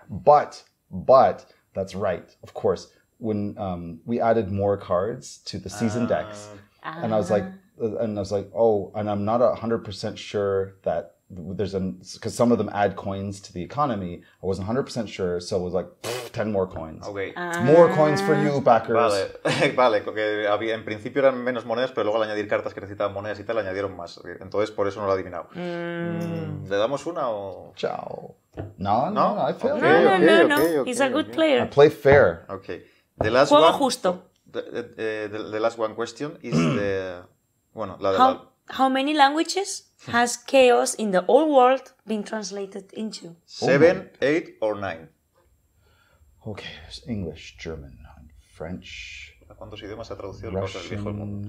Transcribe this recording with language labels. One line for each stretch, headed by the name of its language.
English: But that's right. Of course, when we added more cards to the season decks, and I was like, oh, and I'm not 100% sure that there's because some of them add coins to the economy. I wasn't 100% sure, so I was like, 10 more coins. Ok. More coins for you, backers.
Spanish: Vale, vale, porque en principio eran menos monedas, pero luego al añadir cartas que necesitaban monedas y tal, añadieron más. Entonces, por eso no lo he adivinado. ¿Le damos una o...?
English: Ciao. No, I failed. No. He's a good player. I play fair. Okay. The last
Spanish: Juego
English: one,
Spanish: justo.
English: The last one question is the...
Spanish: Bueno, la de
English: How many languages has chaos in the old world been translated into? 7, 8 or 9. Okay, there's English, German, French,
Spanish: ¿A cuántos idiomas ha traducido el caos del viejo del mundo?